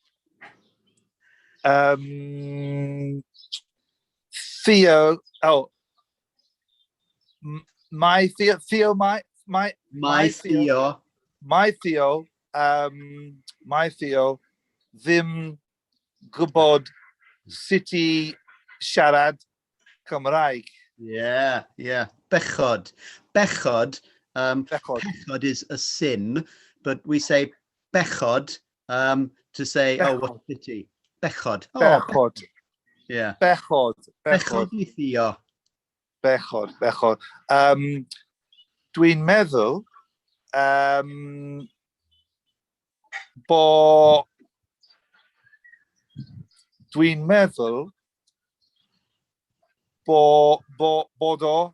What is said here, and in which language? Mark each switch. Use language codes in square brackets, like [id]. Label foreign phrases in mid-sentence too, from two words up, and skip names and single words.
[cy] Theo, mae Theo, mae Theo ddim gwybod sut i siarad Cymraeg. Yeah. Bechod. [en] Bechod is a sin, but we say bechod to say, what pity. [cy] Bechod. Bechod. [en] Yeah. [cy] Bechod. Bechod i Theo. Bechod. Dwi'n meddwl bod o.